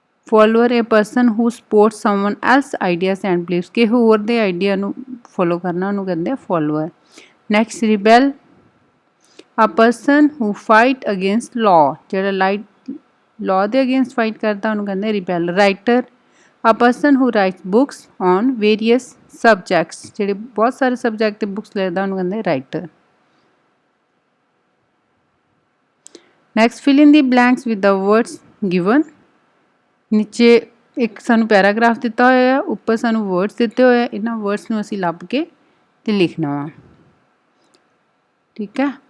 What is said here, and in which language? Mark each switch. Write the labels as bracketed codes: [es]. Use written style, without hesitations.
[en] follower a person who supports someone else ideas and beliefs। [pa] ਕਿ ਹੋਰ ਦੇ idea ਨੂੰ ਫੋਲੋ ਕਰਨਾ ਉਹਨੂੰ ਕਹਿੰਦੇ ਆ follower। [en] Next rebel a person who fight against law। [pa] ਜਿਹੜਾ law ਦੇ against fight ਕਰਦਾ ਉਹਨੂੰ ਕਹਿੰਦੇ rebel। [en] writer a person who writes books on various subjects। [pa] ਜਿਹੜੇ ਬਹੁਤ ਸਾਰੇ subject ਤੇ books ਲਿਖਦਾ ਉਹਨੂੰ ਕਹਿੰਦੇ writer। [en] next fill in the blanks with the words given। [pa] ਨੀਚੇ ਇੱਕ ਸਾਨੂੰ ਪੈਰਾਗ੍ਰਾਫ ਦਿੱਤਾ ਹੋਇਆ, ਉੱਪਰ ਸਾਨੂੰ words ਦਿੱਤੇ ਹੋਏ, ਇਹਨਾਂ words ਨੂੰ ਅਸੀਂ ਲੱਭ ਕੇ ਤੇ ਲਿਖਣਾ ਵਾ, ਠੀਕ ਹੈ।